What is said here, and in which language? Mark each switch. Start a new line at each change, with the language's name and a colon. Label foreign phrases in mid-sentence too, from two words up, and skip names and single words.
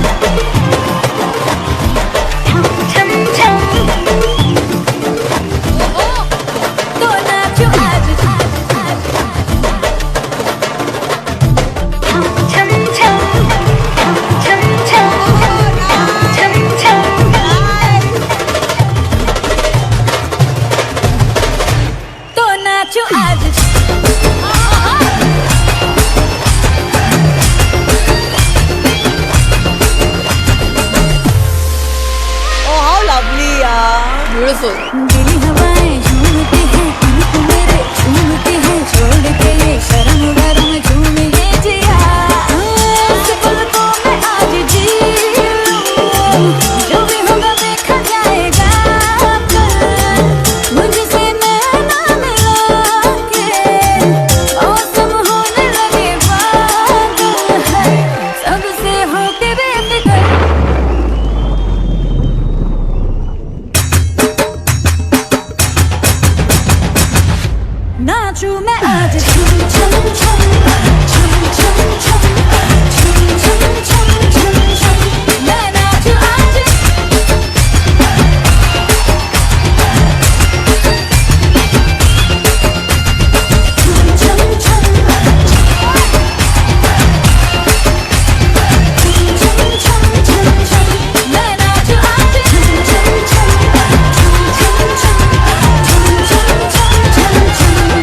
Hindi: छम छम तो नाचो आज छम छम छम छम छम छम तो नाचो आज
English: Oh, how lovely, yaar. Beautiful.
Hindi: दिली हवाएं झूमती हैं तुमको मेरे झूमती हैं छोड़ के ये शर्म गरम झूम ये जिया इस पलकों में आज जी लूं जो भी होगा देखा जाएगा कल मुझसे नैना मिला के मौसम होने लगे पागल सबसे होके बेफिक्र नाचू मैं आज छम छम छम छम छम छम छम छम छम छम छम मैं नाचू आज छम छम छम छम छम छम छम मैं नाचू आज छम छम छम छम छम छम छम छम